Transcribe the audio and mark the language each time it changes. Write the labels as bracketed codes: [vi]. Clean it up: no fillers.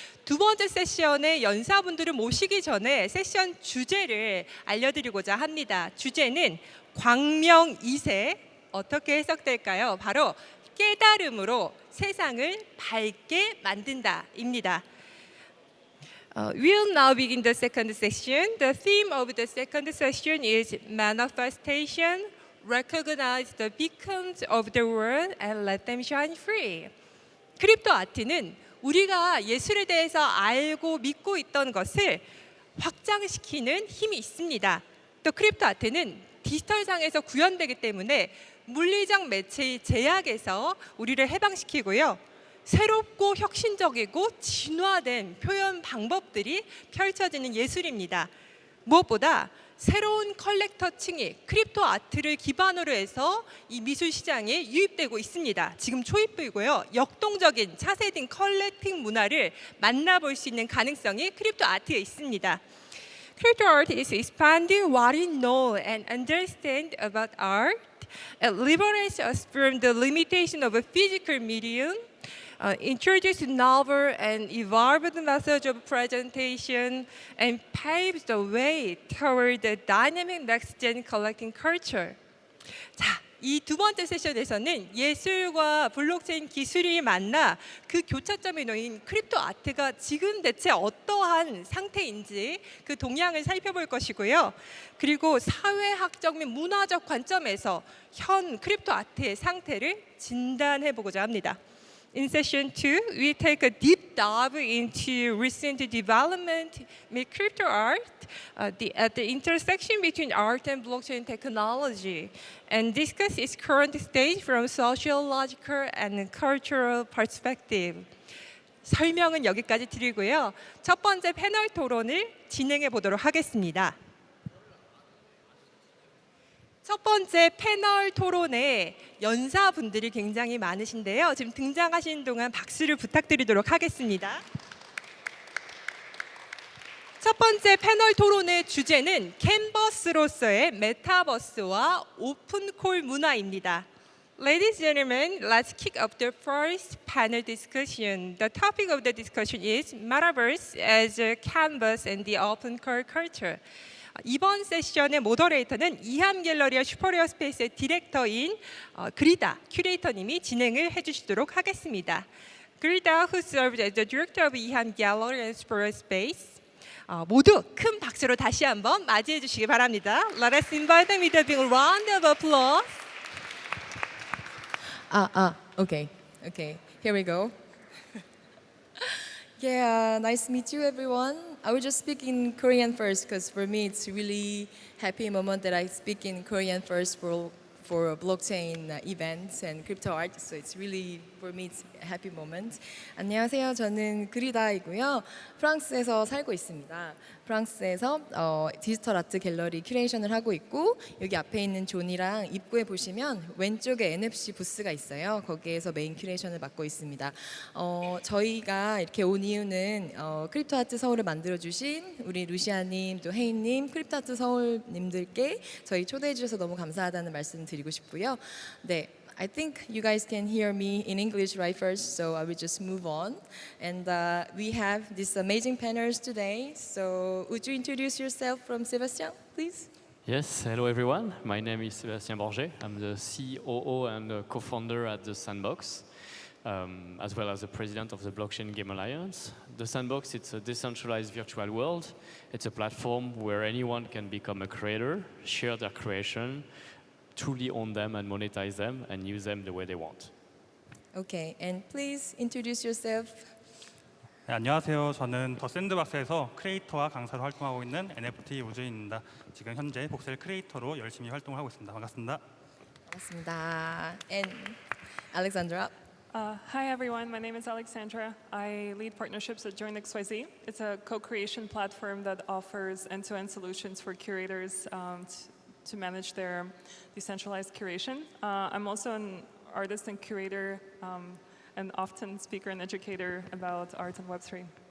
[ko] 두 번째 세션의 연사분들을 모시기 전에 세션 주제를 알려드리고자 합니다. 주제는 광명 2세, 어떻게 해석될까요? 바로 깨달음으로 세상을 밝게 만든다입니다. [en] We'll now begin the second session. The theme of the second session is manifestation. Recognize the beacons of the world and let them shine free. [ko] 크립토 아트는 우리가 예술에 대해서 알고 믿고 있던 것을 확장시키는 힘이 있습니다. 또 크립토 아트는 디지털상에서 구현되기 때문에 물리적 매체의 제약에서 우리를 해방시키고요. 새롭고 혁신적이고 진화된 표현 방법들이 펼쳐지는 예술입니다. 무엇보다 새로운 컬렉터층이 크립토 아트를 기반으로 해서 이 미술 시장에 유입되고 있습니다. 지금 초입부이고요. 역동적인 차세대 컬렉팅 문화를 만나볼 수 있는 가능성이 크립토 아트에 있습니다. [en] Crypto art is expanding what we know and understand about art. It liberates us from the limitation of a physical medium, introduces novel and evolved methods of presentation, and paves the way toward the dynamic next-gen collecting culture. [ko] 자, 이 두 번째 세션에서는 예술과 블록체인 기술이 만나 그 교차점에 놓인 크립토 아트가 지금 대체 어떠한 상태인지 그 동향을 살펴볼 것이고요. 그리고 사회학적 및 문화적 관점에서 현 크립토 아트의 상태를 진단해 보고자 합니다. [en] In session 2, we take a deep dive into recent development in crypto art at the intersection between art and blockchain technology and discuss its current state from sociological and cultural perspective. [ko] 설명은 여기까지 드리고요. 첫 번째 패널 토론을 진행해 보도록 하겠습니다. 첫 번째 패널 토론에 연사분들이 굉장히 많으신데요. 지금 등장하시는 동안 박수를 부탁드리도록 하겠습니다. 첫 번째 패널 토론의 주제는 캔버스로서의 메타버스와 오픈콜 문화입니다. [en] Ladies and gentlemen, let's kick off the first panel discussion. The topic of the discussion is Metaverse as a canvas and the open core culture. [ko] 이번 세션의 모더레이터는 이함 갤러리와 슈퍼레어 스페이스의 디렉터인 그리다 큐레이터님이 진행을 해주시도록 하겠습니다. [en] Grida, who serves as the director of 이함 Gallery and 슈퍼레어 Space, [ko] 모두 큰 박수로 다시 한번 맞이해 주시기 바랍니다. [en] Let us invite them with a big round of applause. Okay, here we go. Yeah, nice to meet you, everyone. I will just speak in Korean first because for me it's really happy moment that I speak in Korean first for blockchain events and crypto art. So it's really for me it's a happy moment. [ko] 안녕하세요. 저는 그리다이고요. 프랑스에서 살고 있습니다. 프랑스에서 디지털 아트 갤러리 큐레이션을 하고 있고 여기 앞에 있는 존이랑 입구에 보시면 왼쪽에 NFC 부스가 있어요. 거기에서 메인 큐레이션을 맡고 있습니다. 저희가 이렇게 온 이유는 크립토 아트 서울을 만들어주신 우리 루시아님 또 혜인님 크립토 아트 서울님들께 저희 초대해 주셔서 너무 감사하다는 말씀 드리고 싶고요. 네. [en] I think you guys can hear me in English right first, so I will just move on. And we have these amazing panels today. So would you introduce yourself from Sebastien, please? Yes, hello everyone. My name is Sebastien Borget. I'm the COO and co-founder at The Sandbox, as well as the president of the Blockchain Game Alliance. The Sandbox, it's a decentralized virtual world. It's a platform where anyone can become a creator, share their creation, truly own them and monetize them and use them the way they want. Okay, and please introduce yourself. [ko] 네, 안녕하세요. 저는 더 샌드박스에서 크리에이터와 강사로 활동하고 있는 NFT 우주인입니다. 지금 현재 복셀 크리에이터로 열심히 활동을 하고 있습니다. 반갑습니다. 반갑습니다. [en] And Alexandra. Hi everyone, my name is Aleksandra. I lead partnerships at JoinXYZ. It's a co-creation platform that offers end-to-end solutions for curators to manage their decentralized curation. I'm also an artist and curator and often speaker and educator about art and Web3.